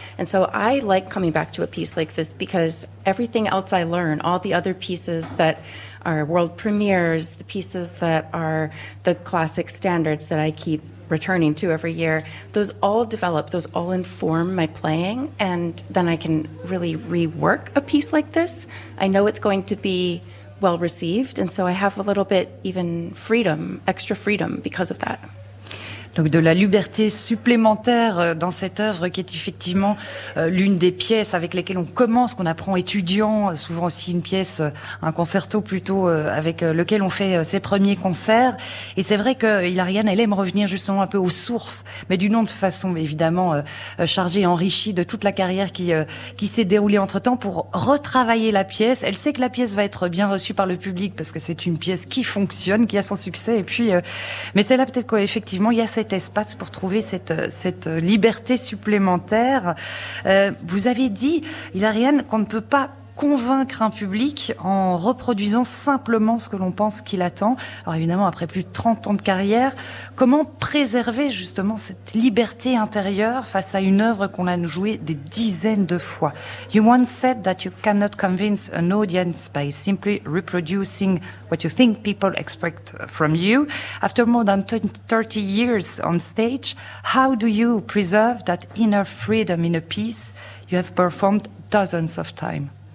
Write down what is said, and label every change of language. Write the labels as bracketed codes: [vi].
[en] And so I like coming back to a piece like this because everything else I learn, all the other pieces that are world premieres, the pieces that are the classic standards that I keep returning to every year, those all develop, those all inform my playing, and then I can really rework a piece like this. I know it's going to be well received, and so I have a little bit even freedom, extra freedom because of that. [fr] Donc de la liberté supplémentaire dans cette œuvre qui est effectivement l'une des pièces avec lesquelles on commence, qu'on apprend étudiant, souvent aussi une pièce, un concerto plutôt, avec lequel on fait ses premiers concerts. Et c'est vrai que Hilariane, elle aime revenir justement un peu aux sources, mais d'une autre façon évidemment chargée et enrichie de toute la carrière qui s'est déroulée entre-temps pour retravailler la pièce. Elle sait que la pièce va être bien reçue par le public parce que c'est une pièce qui fonctionne, qui a son succès. Et puis, mais c'est là peut-être qu'effectivement, il y a cet espace pour trouver cette liberté supplémentaire. Vous avez dit, Hilariane, qu'on ne peut pas convaincre un public en reproduisant simplement ce que l'on pense qu'il attend. Alors évidemment, après plus de 30 ans de carrière, comment préserver justement cette liberté intérieure face à une œuvre qu'on a jouée des dizaines de fois? [en] You once said that you cannot convince an audience by simply reproducing what you think people expect from you. After more than 30 years on stage, how do you preserve that inner freedom in a piece you have performed dozens of times?